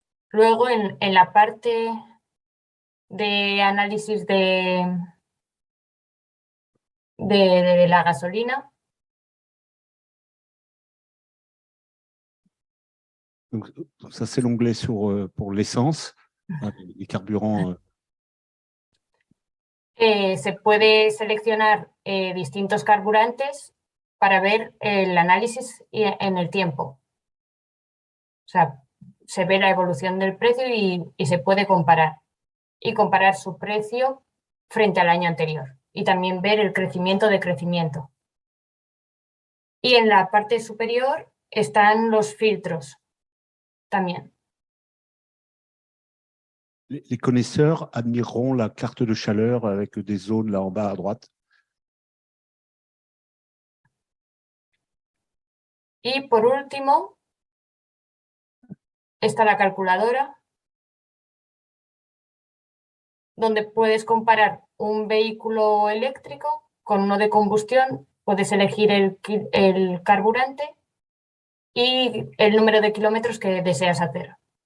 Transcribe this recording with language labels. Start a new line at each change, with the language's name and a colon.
Spanish: Luego en la parte de análisis de la gasolina,
French: Donc, ça, c'est l'onglet pour l'essence, les carburants.
Spanish: se puede seleccionar distintos carburantes para ver el análisis en el tiempo. O sea, se ve la evolución del precio y se puede comparar. Y comparar su precio frente al año anterior. Y también ver el crecimiento de crecimiento. Y en la parte superior están los filtros también.
French: Les connaisseurs admireront la carte de chaleur avec des zones là en bas à droite.
Spanish: Y por último, está la calculadora, donde puedes comparar un vehículo eléctrico con uno de combustión, puedes elegir el carburante y el número de kilómetros que deseas hacer.